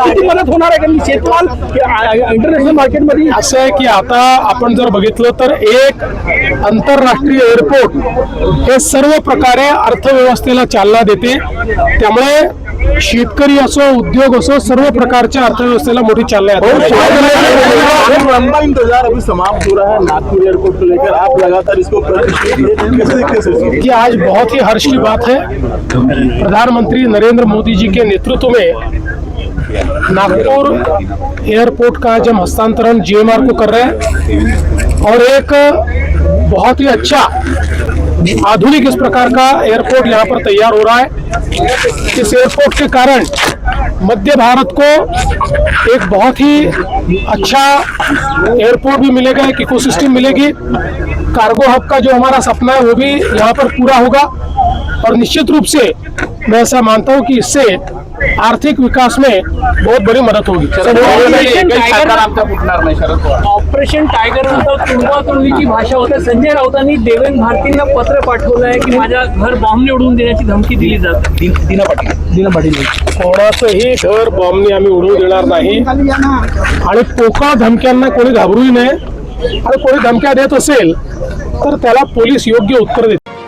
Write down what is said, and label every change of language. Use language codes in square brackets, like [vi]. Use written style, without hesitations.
[mr] किती मदत होणार आहे कारण शेतमाल इंटरनॅशनल मार्केटमध्ये असं आहे की आता आपण जर बघितलं तर एक आंतरराष्ट्रीय एअरपोर्ट हे सर्व प्रकारे अर्थव्यवस्थेला चालना देते, त्यामुळे शेतकरी असो उद्योग असो सर्व प्रकारच्या अर्थव्यवस्थेला मोठी चालना [hi] लंबा इंतजार अभी समाप्त हो रहा है नागपुर एयरपोर्ट को लेकर, आप लगातार इसको कैसे देखते हैं? कि आज बहुत ही हर्ष की बात है, प्रधानमंत्री नरेंद्र मोदी जी के नेतृत्व में नागपुर एयरपोर्ट का जब हस्तांतरण GMR को कर रहे हैं और एक बहुत ही अच्छा आधुनिक इस प्रकार का एयरपोर्ट यहाँ पर तैयार हो रहा है। इस एयरपोर्ट के कारण मध्य भारत को एक बहुत ही अच्छा एयरपोर्ट भी मिलेगा, एक इकोसिस्टम मिलेगी। कार्गो हब का जो हमारा सपना है वो भी यहाँ पर पूरा होगा और निश्चित रूप से मैं ऐसा मानता हूँ कि इससे आर्थिक विकास में बहुत बड़ी मदद होगी। [mr] ऑपरेशन टायगर नंतर तुडवातुडवीची भाषा होते। संजय राऊतांनी देवेंद्र भारतींना पत्र पाठवलं आहे की माझ्या घर बॉम्बने उडवून देण्याची धमकी दिली जाते। दिना पाटील कोणाचंही घर बॉम्बने आम्ही उडवू देणार नाही आणि पोकळ धमक्यांना कोणी घाबरूही नये आणि कोणी धमक्या देत असेल तर त्याला पोलीस योग्य उत्तर देतील।